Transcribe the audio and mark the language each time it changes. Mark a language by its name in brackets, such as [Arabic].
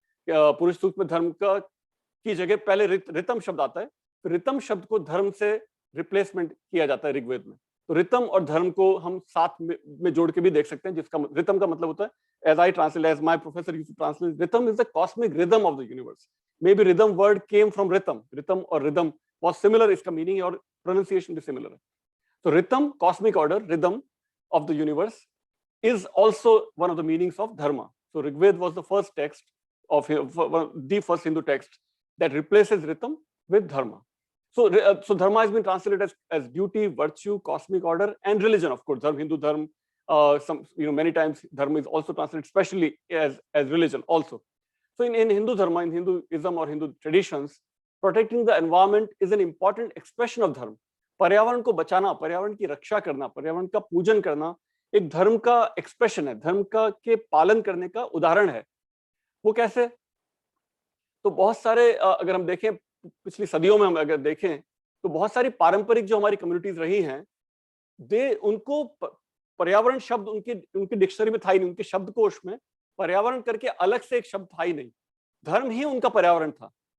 [Hindi] पुरुष सूक्त में धर्म की जगह पहले रितम शब्द आता है, फिर रितम शब्द को धर्म से रिप्लेसमेंट किया जाता है ऋग्वेद में। तो रितम और धर्म को हम साथ में जोड़ के भी देख सकते हैं, जिसका रितम का मतलब होता है, [English] as I translate, as my professor used to translate, rhythm is the cosmic rhythm of the universe. Maybe rhythm word came from rhythm. Rhythm or rhythm was similar, [Hindi] इसका meaning और pronunciation भी similar है। [English] So rhythm, cosmic order, rhythm of the universe is also one of the meanings of dharma. So Rigved was the first text of the first Hindu text that replaces rhythm with dharma. So dharma has been translated as duty, virtue, cosmic order, and religion. Of course, Hindu dharma. Many times dharma is also translated, especially as religion also. So in Hindu dharma, in Hinduism or Hindu traditions, protecting the environment is an important expression of dharma. [Hindi] पर्यावरण को बचाना, पर्यावरण की रक्षा करना, पर्यावरण का पूजन करना एक धर्म का एक्सप्रेशन है, धर्म का के पालन करने का उदाहरण है। वो कैसे? तो बहुत सारे अगर हम देखें पिछली सदियों में हम अगर देखें तो बहुत सारी पारंपरिक जो हमारी कम्युनिटीज रही हैं, उनको पर्यावरण शब्द उनके डिक्शनरी में था ही नहीं, उनके शब्दकोश में पर्यावरण करके अलग से एक शब्द था ही नहीं, धर्म ही उनका पर्यावरण था।